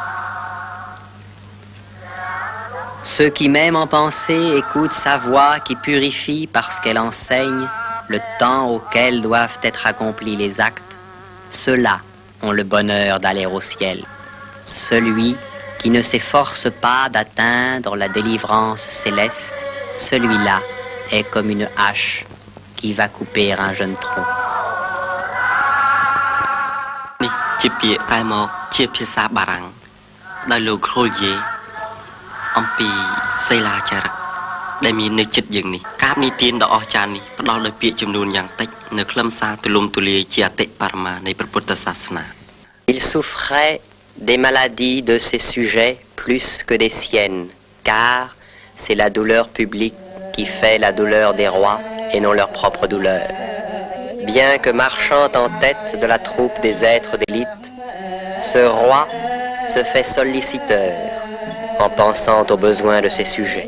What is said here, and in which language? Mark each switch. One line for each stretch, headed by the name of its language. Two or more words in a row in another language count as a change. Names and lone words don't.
French: Ceux qui même en pensée écoutent sa voix qui purifie parce qu'elle enseigne le temps auquel doivent être accomplis les actes, ceux-là ont le bonheur d'aller au ciel. Celui qui ne s'efforce pas d'atteindre la délivrance céleste, celui-là est comme une hache qui va couper un jeune tronc.
Khmer: នេះជាពាក្យប្រែមកជាភាសាបារាំងដោយលោក Grolier អំពីសិលាចារឹកដែលមាននៅចិត្តយើងនេះការនិទានដ៏អស្ចារ្យនេះផ្ដល់ដោយពាក្យចំនួនយ៉ាងតិចនៅខ្លឹមសារទូលំទូលាយជាអតិបរមានៃព្រះពុទ្ធសាសនា
French: Il souffrait des maladies de ses sujets plus que des siennes, car c'est la douleur publique qui fait la douleur des rois et non leur propre douleur. Bien que marchant en tête de la troupe des êtres d'élite, ce roi se fait solliciteur en pensant aux besoins de ses sujets.